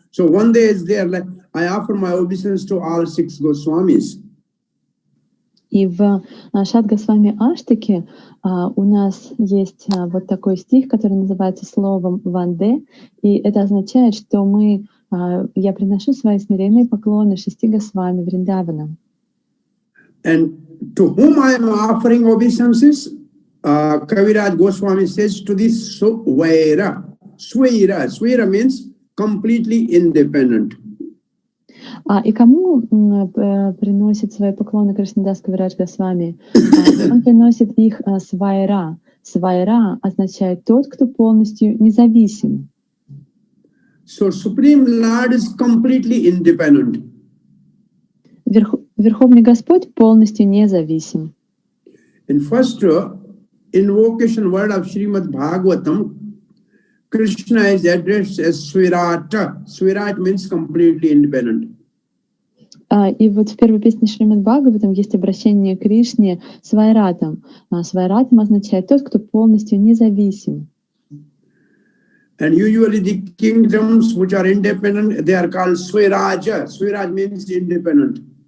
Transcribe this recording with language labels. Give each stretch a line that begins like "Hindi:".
English: So Vande is there, like I offer my obeisance to all six Goswamis.
Russian: И в Шад Госвами Аштаке у нас есть вот такой стих, который называется словом «ванде», и это означает, что я приношу свои смиренные поклоны 6 Госвами Вриндаванам.
English: And to whom I am offering obeisances, Kaviraj Goswami says to this Swaira. Swaira means completely independent.
Russian: И кому приносит свои поклоны Кришнадас Кавирадж Госвами? Он приносит их свайра. Свайра означает тот, кто полностью независим.
English: So Supreme Lord is completely independent.
Russian: Верховный Господь полностью независим.
English: In first invocation word of Srimad Bhagavatam, Krishna is addressed as Svirata. Svirat means completely independent.
Russian: И вот в первой песне Шримад Бхагаватам есть обращение к Кришне свайратам. Свайратам означает тот, кто полностью независим.
English: And usually the kingdoms which are independent, they are called Swiraja. Swiraj means independent.